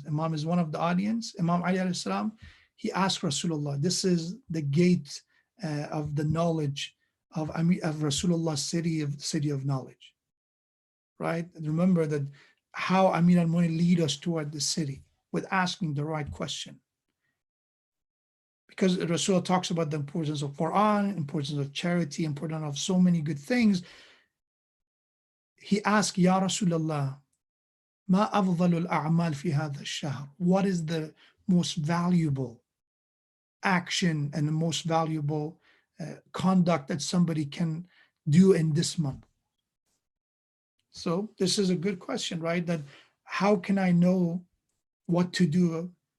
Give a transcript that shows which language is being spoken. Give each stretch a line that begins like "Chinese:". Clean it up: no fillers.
English: Imam is one of the audience. Imam Ali alayhi salam, he asked Rasulullah, this is the gate of the knowledge of Rasulullah's city of knowledge, right? And remember that how Amir al-Mu'minin lead us toward the city with asking the right question. Because Rasulullah talks about the importance of Quran, importance of charity, importance of so many good things. He asked,
Arabic: Ya Rasulullah, ما أفضل الأعمال في هذا الشهر?
English: What is the most valuable action and the most valuable conduct that somebody can do in this month? So this is a good question, right? That how can I know what to do?